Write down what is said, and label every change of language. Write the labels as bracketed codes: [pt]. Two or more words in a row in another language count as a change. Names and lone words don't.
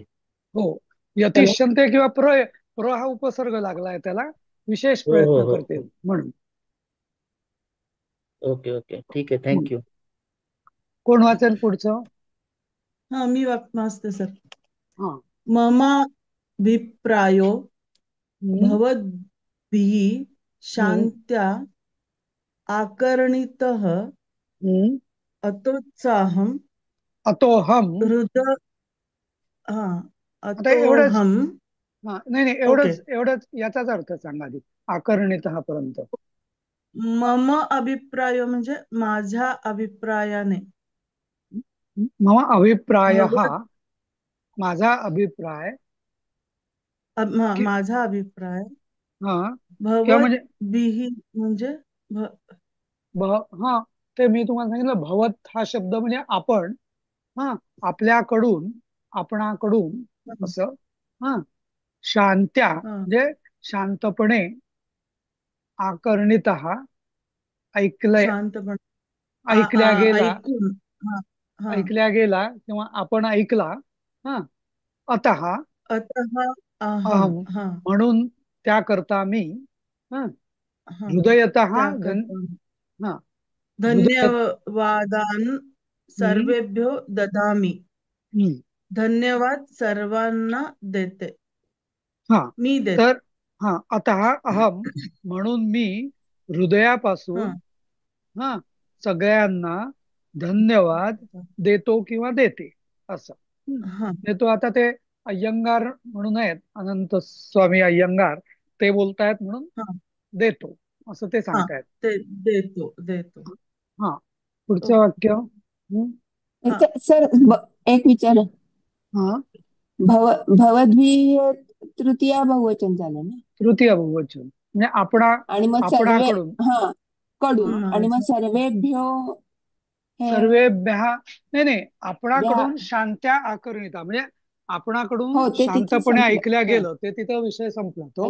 [mr] हो, चला. यतिष्यन्ते किंवा प्र हा उपसर्ग लागलाय त्याला, विशेष हो हो प्रयत्न हो करतील हो. म्हणून. ओके ओके, ठीक आहे, हम्म. थँक्यू. कोण वाचेल पुढचं? हा, मी वाचते सर. हा. [sa] ममाभिप्रायो हम्म, भवद्भिः हम्म, शान्त्या आकर्णितः हम्म. अतोत्साहं अतोहम. [mr] हृदय हा आता एवढंच. [sa] अतोहम. [mr] हा, नाही नाही, ओके. एवढंच याचाच अर्थ सांगा आधी, आकर्णित हा पर्यंत. [sa] मम अभिप्राय [mr] म्हणजे माझ्या अभिप्रायाने. [sa] मम अभिप्राय, भवद [mr] माझा अभिप्राय. कि- माझा अभिप्राय. हा, किंवा म्हणजे भवद्भिः म्हणजे भ हा, ते मी तुम्हाला सांगितलं, भवत हा शब्द म्हणजे आपण. हा, आपल्याकडून, आपणाकडून असं. हा, शांत्या हा, म्हणजे शांतपणे, आकर्णित ऐकलंय, शांतपणे ऐकल्या गेला, ऐकून. हा हा. ऐकल्या गेला किंवा आपण ऐकला. हा, [sa] अतः अतः अहम. अहम [mr] हा म्हणून त्याकरता मी. हा, हा. [sa] हृदयतः [mr] त्याकरता हा, हृदय. [sa] धन्यवादान हम्म, सर्वेभ्यो ददामी. हम्म. [mr] धन्यवाद सर्वांना देते, हा, मी देते. तर हा, [sa] अतः अहम [mr] म्हणून मी हा हृदयापासून हा सगळ्यांना धन्यवाद देतो किंवा देते असं. हा देतो. आता ते अय्यंगार म्हणून आहेत, अनंत स्वामी अय्यंगार, ते बोलतायत म्हणून हा देतो असं ते हा. सांगतायत. ते देतो देतो. हा, पुढचं ओके. वाक्य. हा सर, एक विचार. हा, भवद्भिः तृतीया बहुवचन झालं ना. तृतीय बहुवचन म्हणजे आपणा, आणि मग सर्वे, आपणाकडून. हा, कडून. हा, आणि मग माझा सर्वेभ्यो हे सर्वेभ्य, नाही नाही, भ्या. आपणाकडून [sa] शांत्या आकर्णिता [mr] म्हणजे आपणाकडून हो, ते तिथे शांतपणे संपलं. ऐकल्या हा, गेलं, ते तिथं विषय संपला तो.